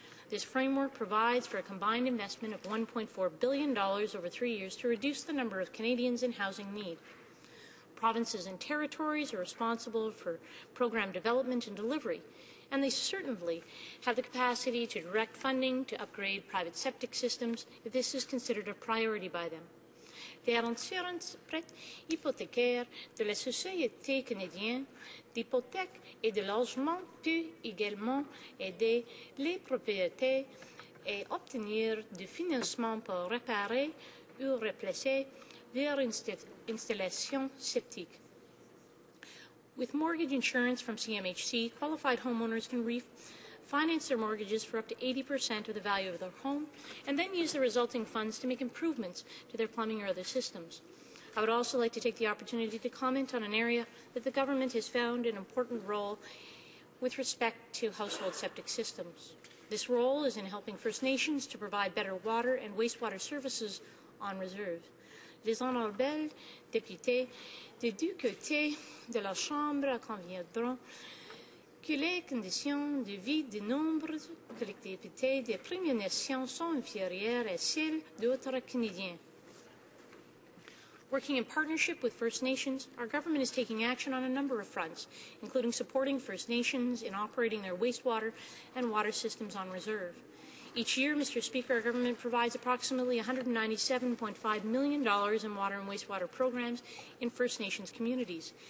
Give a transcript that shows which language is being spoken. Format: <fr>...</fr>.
<en>This framework provides for a combined investment of $1.4 billion over 3 years to reduce the number of Canadians in housing need. Provinces and territories are responsible for program development and delivery, and they certainly have the capacity to direct funding to upgrade private septic systems if this is considered a priority by them.</en> <fr>Les assurances prêtes hypothécaires de la Société canadienne d'hypothèques et de logement peut également aider les propriétaires à obtenir du financement pour réparer ou remplacer leur installation septique.</fr> <en>With mortgage insurance from CMHC, qualified homeowners can refinance their mortgages for up to 80% of the value of their home and then use the resulting funds to make improvements to their plumbing or other systems. I would also like to take the opportunity to comment on an area that the government has found an important role with respect to household septic systems. This role is in helping First Nations to provide better water and wastewater services on reserve.</en> <fr>Les honorables députés des deux côtés de la Chambre conviendront que les conditions de vie de nombreuses collectivités des Premières Nations sont inférieures à celles d'autres Canadiens.</fr> <en>Working in partnership with First Nations, our government is taking action on a number of fronts, including supporting First Nations in operating their wastewater and water systems on reserve. Each year, Mr. Speaker, our government provides approximately $197.5 million in water and wastewater programs in First Nations communities.</en>